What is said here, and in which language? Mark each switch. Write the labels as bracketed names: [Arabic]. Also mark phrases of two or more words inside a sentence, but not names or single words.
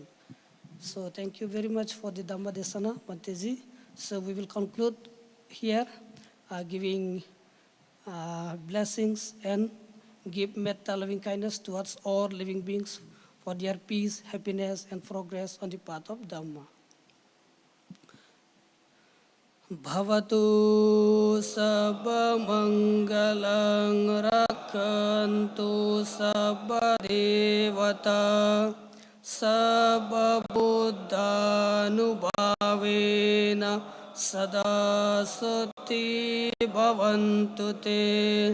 [English] So thank you very much for the [Pali] Dhamma Desana, [English] Bhanteji. So we will conclude here, giving blessings and give metta loving kindness towards all living beings for their peace, happiness, and progress on the path of Dhamma. [Pali] Bhavatu sabba mangalang rakhantu sabba devata sabba buddhanubhavena sada sati bhavantu te.